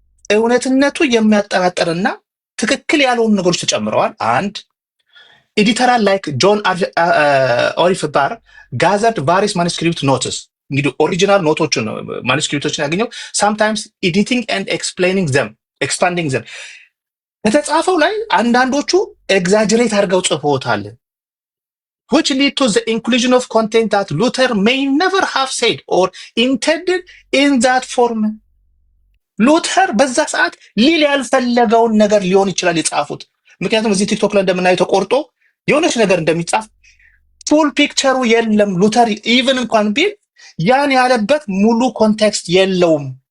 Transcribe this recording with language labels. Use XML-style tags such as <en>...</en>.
<am>እውነትነቱ የሚያጠራጥርና ትክክል ያልሆኑ ነገሮች ተጨምረዋል። አንድ ኤዲተራል ላይክ ጆን ኦሪፍ ባር ጋዘርድ ቫሪስ ማኑስክሪፕት ኖትስ እንግዲህ ኦሪጂናል ኖቶችን ማኑስክሪፕቶችን ያገኘው</am> <en>sometimes editing and expanding them</en> <am>ከተጻፈው ላይ አንዳንዶቹ ኤግዛጀሬት አድርገው ጽፈውታል።</am> <en>which lead to the inclusion of content that Luther may never have said or intended in that form.</en> <am>ሉተር በዛ ሰዓት ሊል ያልፈለገውን ነገር ሊሆን ይችላል የጻፉት። ምክንያቱም እዚህ ቲክቶክ ላይ እንደምናየው ተቆርጦ የሆነች ነገር እንደሚጻፍ ፉል ፒክቸሩ የለም። ሉተር ኢቭን እንኳን ቢል ያን ያለበት ሙሉ ኮንቴክስት የለውም።</am>